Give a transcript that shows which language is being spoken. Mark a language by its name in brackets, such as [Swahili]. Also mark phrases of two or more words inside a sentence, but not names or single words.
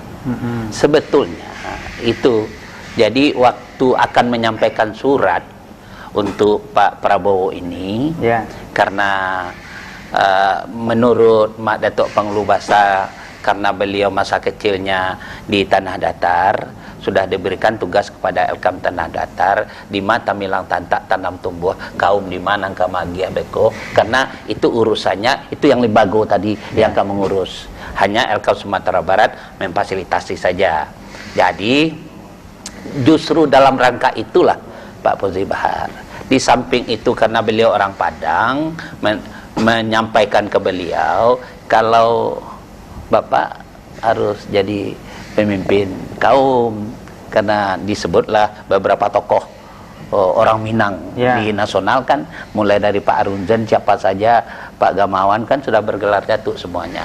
[Indonesian] Sebetulnya itu jadi waktu akan menyampaikan surat untuk Pak Prabowo ini, karena menurut Mak Datuk Pengulu Basa, karena beliau masa kecilnya di Tanah Datar, sudah diberikan tugas kepada Elkam Tanah Datar di mata milang tantak tanam tumbuh kaum di Manang Kamagia Beko, karena itu urusannya itu yang Libago tadi yang akan mengurus, hanya Elkam Sumatera Barat memfasilitasi saja. Jadi justru dalam rangka itulah Pak Fauzi Bahar, di samping itu karena beliau orang Padang, menyampaikan ke beliau kalau Bapak harus jadi pemimpin kaum, karena disebutlah beberapa tokoh orang Minang di nasional kan, mulai dari Pak Arunzen, siapa saja, Pak Gamawan kan sudah bergelar datuk semuanya.